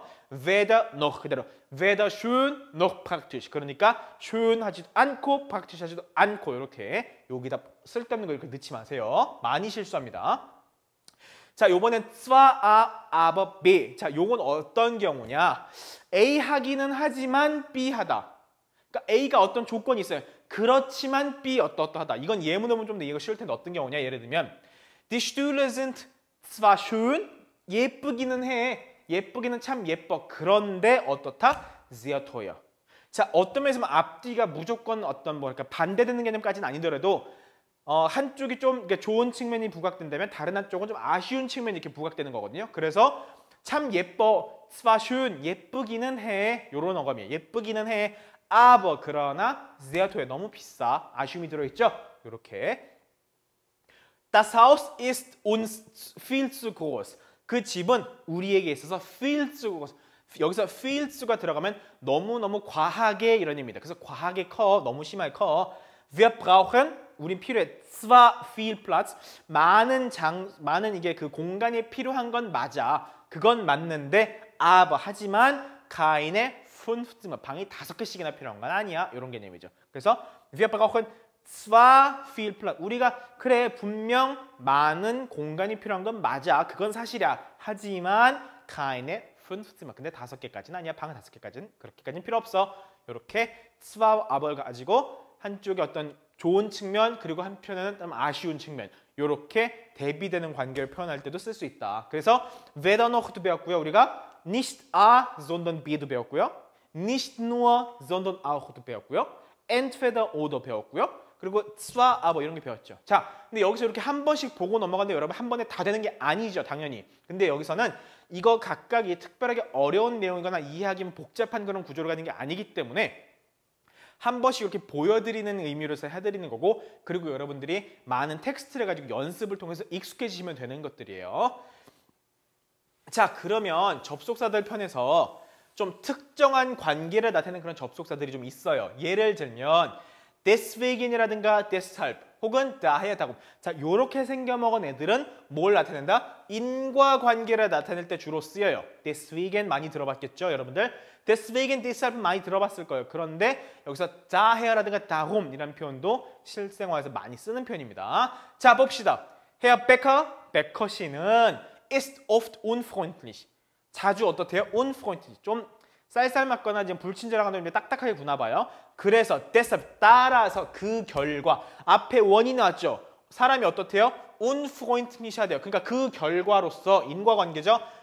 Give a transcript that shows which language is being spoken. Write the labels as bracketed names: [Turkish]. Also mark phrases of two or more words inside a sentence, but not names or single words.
[German] weder noch [Korean] 그대로 [German] weder schön noch praktisch [Korean] 그러니까 schön 하지도 않고 praktisch 하지도 않고 이렇게 여기다 쓸데없는 거 이렇게 넣지 마세요. 많이 실수합니다. 자, 요번엔 [German] zwar A, aber B. [Korean] 자, 요건 어떤 경우냐? A 하기는 하지만 B 하다. 그러니까 A가 어떤 조건이 있어요. 그렇지만 B 어떠하다. 이건 예문 오면 좀 더 이해가 쉬울 텐데 어떤 경우냐? 예를 들면 [German] Die Stühle sind zwar schön. [Korean] 예쁘기는 해. 예쁘기는 참 예뻐. 그런데 어떻다? [German] sehr teuer. [Korean] 자, 어떤 면에서 앞뒤가 무조건 어떤 뭐 그러니까 반대되는 개념까지는 아니더라도 한쪽이 좀 좋은 측면이 부각된다면 다른 한쪽은 좀 아쉬운 측면이 이렇게 부각되는 거거든요. 그래서 참 예뻐, [German] zwar schön, [Korean] 예쁘기는 해. 요런 어감이에요. 예쁘기는 해. [German] aber 그러나 sehr teuer, [Korean] 너무 비싸. 아쉬움이 들어있죠? 요렇게. [German] Das Haus ist uns viel zu groß. [Korean] 그 집은 우리에게 있어서 [German] viel zu groß. [Korean] 여기서 [German] viel zu [Korean] 가 들어가면 너무너무 과하게 이런 의미입니다. 그래서 과하게 커, 너무 심하게 커. [German] Wir brauchen [Korean] 우린 필요해. [German] zwar viel Platz. [Korean] 많은 이게 그 공간이 필요한 건 맞아. 그건 맞는데 aber 하지만 keine 5 방이 5개씩이나 필요한 건 아니야. 이런 개념이죠. [German] 그래서 wir brauchen zwar viel Platz. [Korean] 우리가 그래 분명 많은 공간이 필요한 건 맞아. 그건 사실이야. 하지만 keine 5 근데 5개까지는 아니야. 방 5개까지는 그렇게까지는 필요 없어. 이렇게 [German] zwar aber [Korean] 를 가지고 한쪽에 어떤 좋은 측면 그리고 한편에는 좀 아쉬운 측면 이렇게 대비되는 관계를 표현할 때도 쓸 수 있다. 그래서 [German] weder noch [Korean] 도 배웠고요. 우리가 [German] nicht A, sondern B [Korean] 도 배웠고요. [German] nicht nur, sondern auch [Korean] 도 배웠고요. [German] entweder or [Korean] 도 배웠고요. 그리고 [German] zwar, aber [Korean] 이런 게 배웠죠. 자, 근데 여기서 이렇게 한 번씩 보고 넘어가는데 여러분 한 번에 다 되는 게 아니죠, 당연히. 근데 여기서는 이거 각각이 특별하게 어려운 내용이거나 이해하기 복잡한 그런 구조를 가진 게 아니기 때문에 한 번씩 이렇게 보여드리는 의미로서 해드리는 거고 그리고 여러분들이 많은 텍스트를 가지고 연습을 통해서 익숙해지시면 되는 것들이에요. 자, 그러면 접속사들 편에서 좀 특정한 관계를 나타내는 그런 접속사들이 좀 있어요. 예를 들면 deswegen이라든가 deshalb 혹은 [German] daher darum. [Korean] 자, 요렇게 생겨먹은 애들은 뭘 나타낸다? 인과관계를 나타낼 때 주로 쓰여요. deswegen 많이 들어봤겠죠, 여러분들? [German] deswegen, deshalb [Korean] 많이 들어봤을 거예요. 그런데 여기서 daher라든가 darum이라는 표현도 실생활에서 많이 쓰는 표현입니다. 자, 봅시다. Herr Becker, [German] 베커 씨는 ist oft unfreundlich. [Korean] 자주 어떻대요? unfreundlich. 좀 쌀쌀맞거나 지금 불친절하거나 좀 딱딱하게 구나 봐요. 그래서 deshalb 따라서 그 결과 앞에 원인이 나왔죠. 사람이 어떻대요? unfreundlich가 돼요. 그러니까 그 결과로서 인과관계죠.